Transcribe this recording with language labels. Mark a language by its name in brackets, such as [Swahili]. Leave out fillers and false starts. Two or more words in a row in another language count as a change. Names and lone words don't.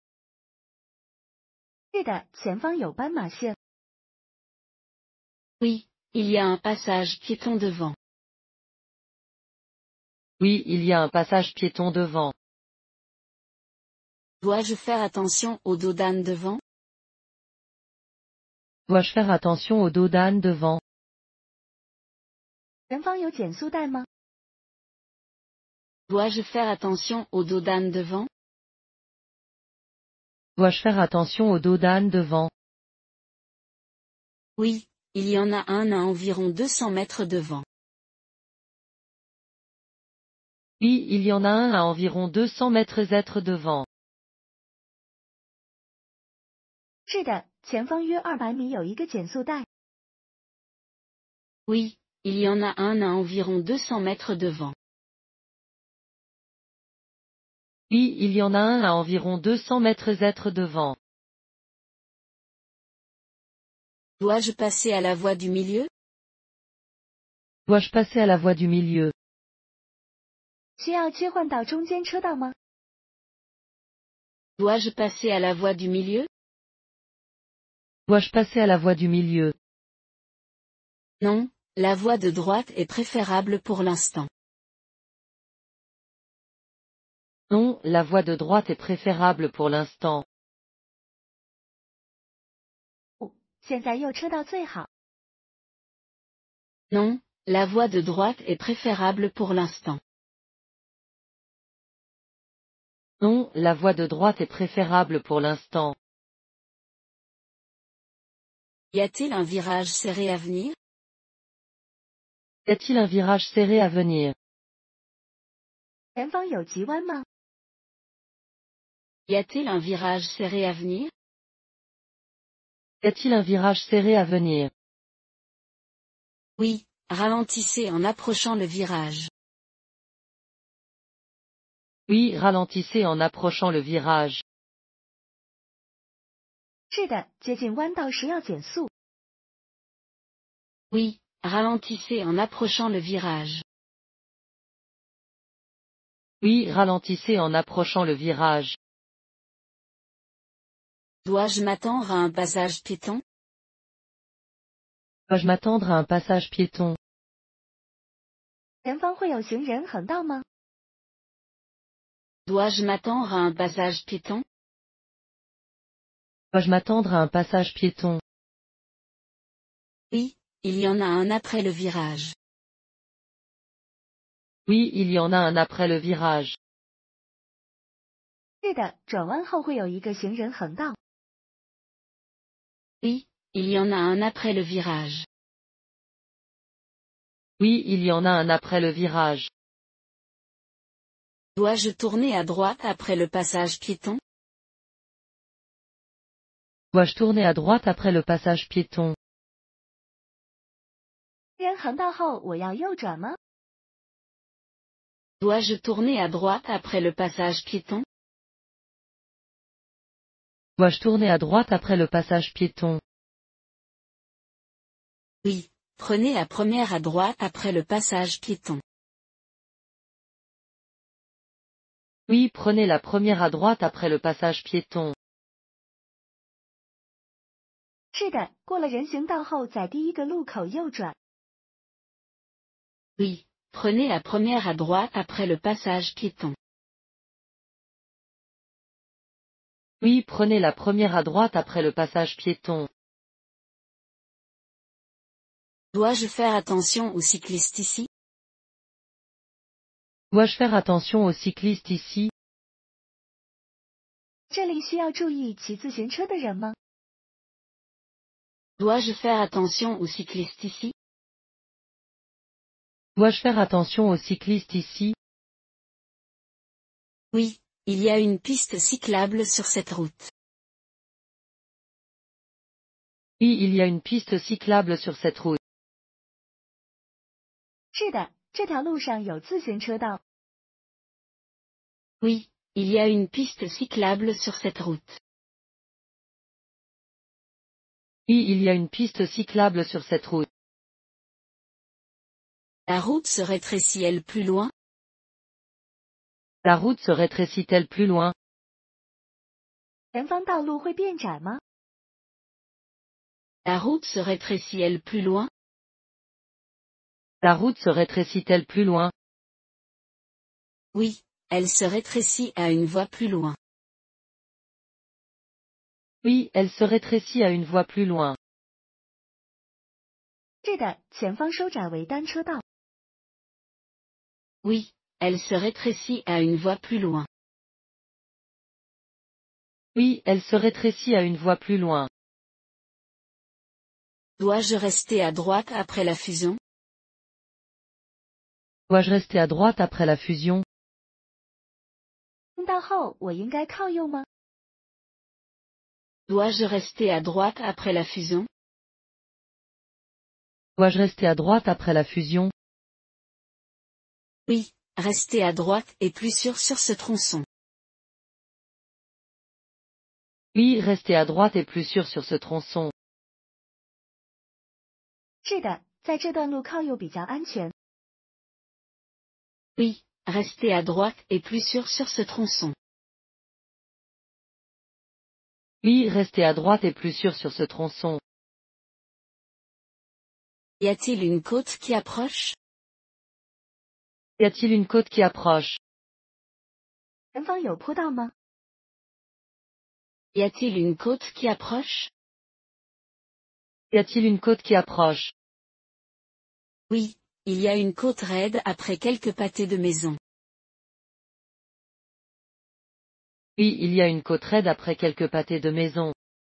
[Chinese] 是的，前方有斑马线。 [French] Oui, il y a un passage piéton devant. Oui, il y a un passage piéton devant. Dois-je faire attention au dos d'âne devant? Dois-je faire attention au dos d'âne devant? [Chinese] 前方有减速带吗？ [French] Dois-je faire attention au dos d'âne devant? Dois-je faire attention au dos d'âne devant? Oui, il y en a un à environ 200 mètres devant. Oui, il y en a un à environ 200 mètres devant. [Chinese] 是的，前方约200米有一个减速带。 [French] Oui, il y en a un à environ 200 mètres devant. Oui, il y en a un à environ 200 mètres devant. Dois-je passer à la voie du milieu? Dois-je passer à la voie du milieu? [Chinese] 需要切换到中间车道吗？ [French] Dois-je passer à la voie du milieu? Dois-je passer à la voie du milieu? Non, la voie de droite est préférable pour l'instant. Non, la voie de droite est préférable pour l'instant. [Chinese] 现在右车道最好。 [French] Non, la voie de droite est préférable pour l'instant. Non, la voie de droite est préférable pour l'instant. Y a-t-il un virage serré à venir? Y a-t-il un virage serré à venir? [Chinese] 前方有急弯吗？ [French] Y a-t-il un virage serré à venir? Y a-t-il un virage serré à venir? Oui, ralentissez en approchant le virage. Oui, ralentissez en approchant le virage. [Chinese] 是的，接近弯道时要减速。 [French] Oui, ralentissez en approchant le virage. Oui, ralentissez en approchant le virage. Dois-je m'attendre à un passage piéton? Dois-je m'attendre à un passage piéton? [Chinese] 前方会有行人横道吗？ [French] Dois-je m'attendre à un passage piéton? Dois-je m'attendre à un passage piéton? Oui, il y en a un après le virage. Oui, il y en a un après le virage. [Chinese] 是的，转弯后会有一个行人横道。 [French] Oui, il y en a un après le virage. Oui, il y en a un après le virage. Dois-je tourner à droite après le passage piéton? Dois-je tourner à droite après le passage piéton? [Chinese] 行人横道后我要右转吗？ [French] Dois-je tourner à droite après le passage piéton? Dois-je tourner à droite après le passage piéton? Oui, prenez la première à droite après le passage piéton. Oui, prenez la première à droite après le passage piéton. [Chinese] 是的，过了人行道后在第一个路口右转。 [French] Oui, prenez la première à droite après le passage piéton. Oui, prenez la première à droite après le passage piéton. Dois-je faire attention aux cyclistes ici? Dois-je faire attention aux cyclistes ici? [Chinese] 这里需要注意骑自行车的人吗？ [French] Dois-je faire attention aux cyclistes ici? Dois-je faire attention aux cyclistes ici? Oui, il y a une piste cyclable sur cette route. Oui, il y a une piste cyclable sur cette route. [Chinese] 是的，这条路上有自行车道。 [French] Oui, il y a une piste cyclable sur cette route. Oui, il y a une piste cyclable sur cette route. La route se rétrécit-elle plus loin? La route se rétrécit-elle plus loin? [Chinese] 前方道路会变窄吗？ [French] La route se rétrécit-elle plus loin? La route se rétrécit-elle plus loin? Oui, elle se rétrécit à une voie plus loin. Oui, elle se rétrécit à une voie plus loin. [Chinese] 是的，前方收窄为单车道。 [French] Oui, elle se rétrécit à une voie plus loin. Oui, elle se rétrécit à une voie plus loin. Dois-je rester à droite après la fusion? Dois-je rester à droite après la fusion? [Chinese] 通道后我应该靠右吗？ [French] Dois-je rester à droite après la fusion? Dois-je rester à droite après la fusion? Oui, rester à droite est plus sûr sur ce tronçon. Oui, rester à droite est plus sûr sur ce tronçon. [Chinese] 是的，在这段路靠右比较安全。 [French] Oui, rester à droite est plus sûr sur ce tronçon. Oui, rester à droite est plus sûr sur ce tronçon. Y a-t-il une côte qui approche? Y a-t-il une côte qui approche? [Chinese] 前方有坡道吗？ [French] Y a-t-il une côte qui approche? Y a-t-il une côte qui approche? Oui, il y a une côte raide après quelques pâtés de maison. Oui, il y a une côte raide après quelques pâtés de maison.